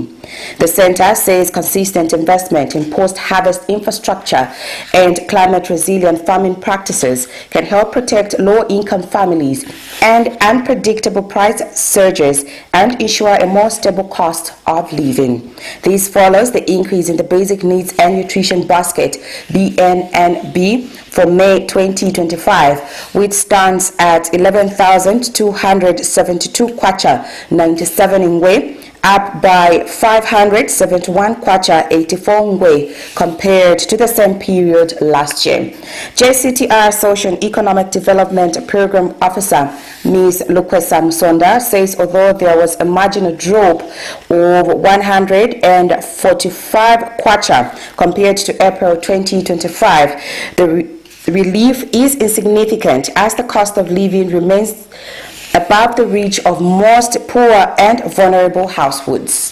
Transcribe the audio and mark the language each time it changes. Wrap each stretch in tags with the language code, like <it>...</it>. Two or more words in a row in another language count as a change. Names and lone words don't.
<en>The center says consistent investment in post-harvest infrastructure and climate-resilient farming practices can help protect low-income families and unpredictable price surges and ensure a more stable cost of living. This follows the increase in the Basic Needs and Nutrition Basket (BNNB) for May 2025, which stands at 11,272 kwacha 97 ngwe, up by 571 kwacha 84 ngwe compared to the same period last year. JCTR Social and Economic Development Program Officer Ms. Lukwesa Msonda says although there was a marginal drop of 145 kwacha compared to April 2025, the relief is insignificant as the cost of living remains above the reach of most poor and vulnerable households.</en>